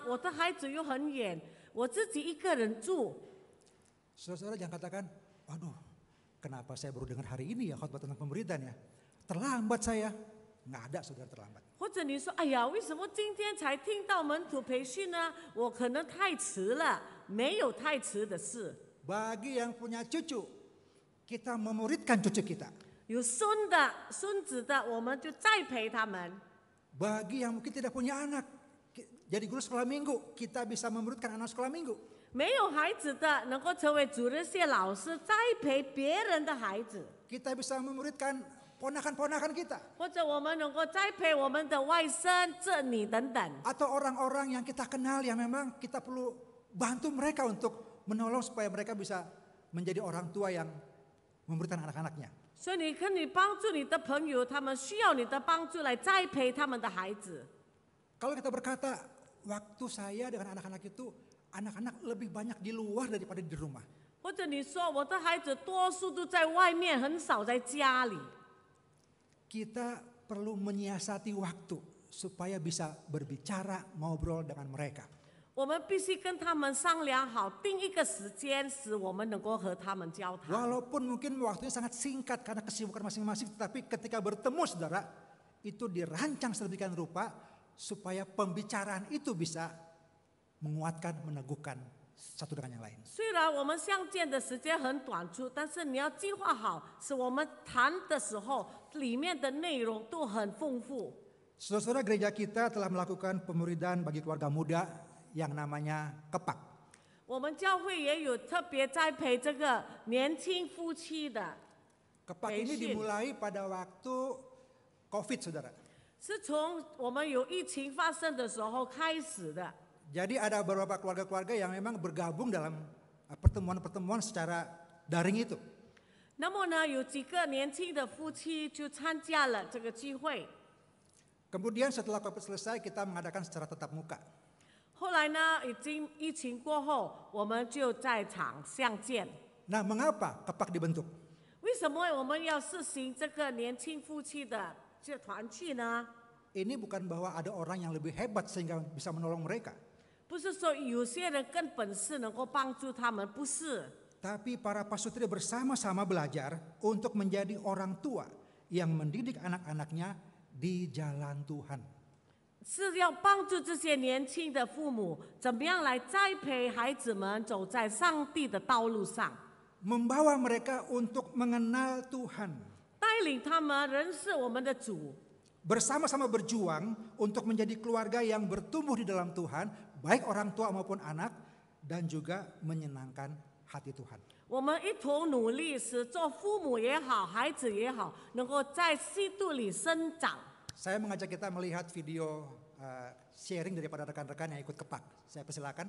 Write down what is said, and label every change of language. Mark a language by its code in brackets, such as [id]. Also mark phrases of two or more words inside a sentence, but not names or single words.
[zh] 我的孩子又很远，我自己一个人住。 [id] Saudara jangan katakan, waduh, kenapa saya baru dengar hari ini ya khotbah tentang pemuridan ya? Terlambat saya. Nggak ada saudara terlambat. [zh] 或者你说，哎呀，为什么今天才听到门徒培训呢？我可能太迟了，没有太迟的事。 [id] Bagi yang punya cucu, kita memuridkan cucu kita. [zh] 有孙子的，我们就栽培他们。 [id] Bagi yang mungkin tidak punya anak, jadi guru sekolah minggu, kita bisa memuridkan anak sekolah minggu. [zh] 没有孩子的，能够成为主日学老师，栽培别人的孩子。 [id] Kita bisa memuridkan ponakan-ponakan kita. [zh] 或者我们能够栽培我们的外甥、侄女等等。 [id] Atau orang-orang yang kita kenal yang memang kita perlu bantu mereka untuk menolong supaya mereka bisa menjadi orang tua yang memuridkan anak-anaknya. [zh] 所以你可以帮助你的朋友，他们需要你的帮助来栽培他们的孩子。 [id] Kalau kita berkata, waktu saya dengan anak-anak itu, anak-anak lebih banyak di luar daripada di rumah. [zh] 或者你说我的孩子多数都在外面，很少在家里。 [id] Kita perlu menyiasati waktu supaya bisa berbicara, ngobrol dengan mereka. [zh] 我们必须跟他们商量好，定一个时间，使我们能够和他们交谈。 [id] Walaupun mungkin waktunya sangat singkat karena kesibukan masing-masing, tetapi ketika bertemu saudara, itu dirancang sedemikian rupa supaya pembicaraan itu bisa menguatkan, meneguhkan satu dengan yang lain. [zh] 虽然我们相见的时间很短促，但是你要计划好，使我们谈的时候里面的内容都很丰富。 [id] Saudara-saudara, gereja kita telah melakukan pemuridan bagi keluarga muda yang namanya kepak. [zh] 我们教会也有特别栽培这个年轻夫妻的， [id] Kepak ini dimulai pada waktu COVID, saudara. [zh] 是从我们有疫情发生的时候开始的。 [id] Jadi ada beberapa keluarga-keluarga yang memang bergabung dalam pertemuan-pertemuan secara daring itu. [zh] 那么呢，有几个年轻的夫妻就参加了这个聚会。 [id] Kemudian setelah COVID selesai kita mengadakan secara tatap muka. [zh] 后来呢，已经疫情过后，我们就在场相见。 [id] Nah, mengapa kepak dibentuk? [zh] 为什么我们要实行这个年轻夫妻的这团契呢？ [id] Ini bukan bahwa ada orang yang lebih hebat sehingga bisa menolong mereka. [zh] 不是说有些人跟本事能够帮助他们，不是。 [id] Tapi para pasutri bersama-sama belajar untuk menjadi orang tua yang mendidik anak-anaknya di jalan Tuhan. [zh] 是要帮助这些年轻的父母，怎么样来栽培孩子们走在上帝的道路上， [id] Membawa mereka untuk mengenal Tuhan. [zh] 带领他们认识我们的主， [id] Bersama-sama berjuang untuk menjadi keluarga yang bertumbuh di dalam Tuhan, baik orang tua maupun anak, dan juga menyenangkan hati Tuhan. [zh] 我们一同努力，使做父母也好，孩子也好，能够在基督里生长。 [id] Saya mengajak kita melihat [en] video sharing [id] daripada rekan-rekan yang ikut kepak. Saya persilakan.